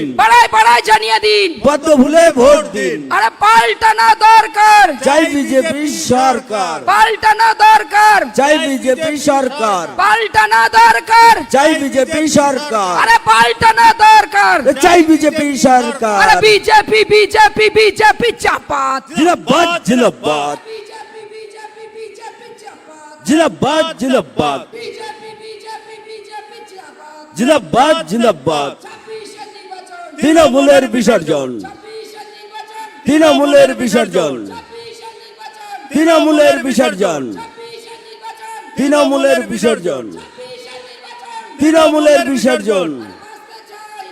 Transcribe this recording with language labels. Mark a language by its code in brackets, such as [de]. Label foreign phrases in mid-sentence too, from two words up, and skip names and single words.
[bn] পাড়ায় পাড়ায় জানিয়ে দিন। পদ্ম ফুলে ভোট দিন। আরে পাল্টানো দরকার, চাই বিজেপি সরকার, পাল্টানো দরকার, চাই বিজেপি সরকার, পাল্টানো দরকার, চাই বিজেপি সরকার, আরে পাল্টানো দরকার। সরকার চাই বিজেপি সরকার আরে বিজেপি বিজেপি বিজেপি চাপাত জিন্দাবাদ জিন্দাবাদ বিজেপি বিজেপি বিজেপি চাপাত জিন্দাবাদ জিন্দাবাদ বিজেপি বিজেপি বিজেপি চাপাত জিন্দাবাদ জিন্দাবাদ 26 নির্বাচন তৃণমূলের বিসর্জন 26 নির্বাচন তৃণমূলের বিসর্জন 26 নির্বাচন তৃণমূলের বিসর্জন 26 নির্বাচন তৃণমূলের বিসর্জন 26 নির্বাচন তৃণমূলের বিসর্জন বাঁচতে চাই